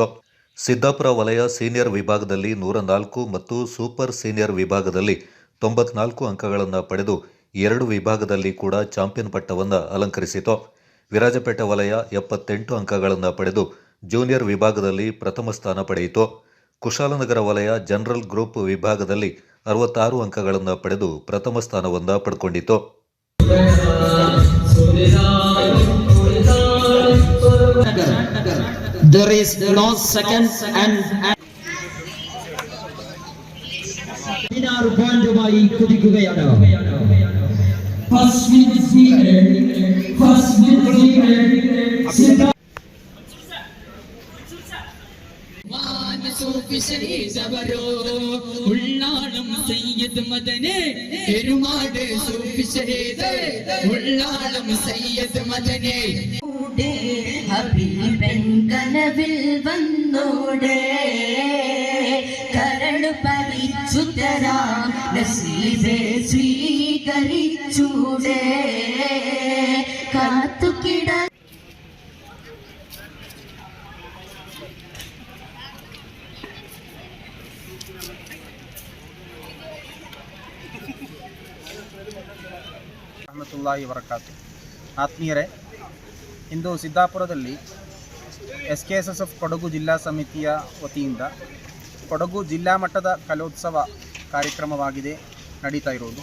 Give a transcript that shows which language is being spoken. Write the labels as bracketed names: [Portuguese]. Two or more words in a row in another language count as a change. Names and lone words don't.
[Kannada] ಸಿದ್ದಾಪುರ ವಲಯ ಸೀನಿಯರ್ ವಿಭಾಗದಲ್ಲಿ 104 ಮತ್ತು [English] super senior [Kannada] ವಿಭಾಗದಲ್ಲಿ 94 ಅಂಕಗಳನ್ನು ಪಡೆದು 2 ವಿಭಾಗದಲ್ಲಿ ಕೂಡ ಚಾಂಪಿಯನ್ ಪಟ್ಟವನ್ನು ಅಲಂಕರಿಸಿತು. ವಿರಾಜಪೇಟೆ ವಲಯ 78 ಅಂಕಗಳನ್ನು ಪಡೆದು ಜೂನಿಯರ್ ವಿಭಾಗದಲ್ಲಿ ಪ್ರಥಮ ಸ್ಥಾನ ಪಡೆಯಿತು. ಕುಶಾಲನಗರ ವಲಯ [English] general group [Kannada] ವಿಭಾಗದಲ್ಲಿ 66 ಅಂಕಗಳನ್ನು ಪಡೆದು ಪ್ರಥಮ ಸ್ಥಾನವನ್ನು ಪಡ್ಕೊಂಡಿತು. [English] There is no second and 16 [Malayalam] പോയിന്റുമായി കുതിക്കുകയാണ്. First ഉള്ളാളം സയ്യിദ് മദനെ പെരുമാട് സൂഫി ഷഹീദ് ഉള്ളാളം സയ്യിദ് മദനെ ഹബീബൻ കനവിൽ വന്നോടെ കരളു പരിച്ചു തരാം നസീബെ സ്വീകരിച്ചൂടെ കാത്തുകിട [Arabic] رحمة الله وبركاته. [Kannada] ಆತ್ಮೀಯರೇ, ಇಂದು ಸಿದ್ದಾಪುರದಲ್ಲಿ SKSSF ಕೊಡಗು ಜಿಲ್ಲಾ ಸಮಿತಿಯ ವತಿಯಿಂದ ಕೊಡಗು ಜಿಲ್ಲಾ ಮಟ್ಟದ ಕಲೋತ್ಸವ ಕಾರ್ಯಕ್ರಮವಾಗಿದೆ ನಡೀತಾ ಇರೋದು.